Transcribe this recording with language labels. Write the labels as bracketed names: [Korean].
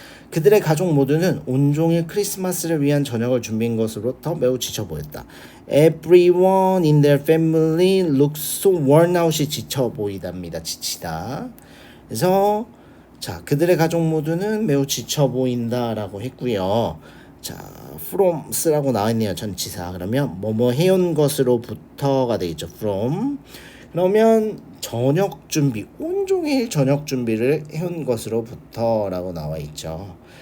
[Korean] 그들의 가족 모두는 온종일 크리스마스를 위한 저녁을 준비한 것으로부터 매우 지쳐 보였다. [English] Everyone in their family looks so worn out이 [Korean] 지쳐 보이답니다. 지치다. 그래서 자, 그들의 가족 모두는 매우 지쳐 보인다라고 했고요. 자, froms라고 나와있네요. 전치사. 그러면 뭐뭐 해온 것으로부터가 되겠죠. [English] from. [Korean] 그러면 저녁 준비, 온종일 저녁 준비를 해온 것으로부터라고 나와있죠.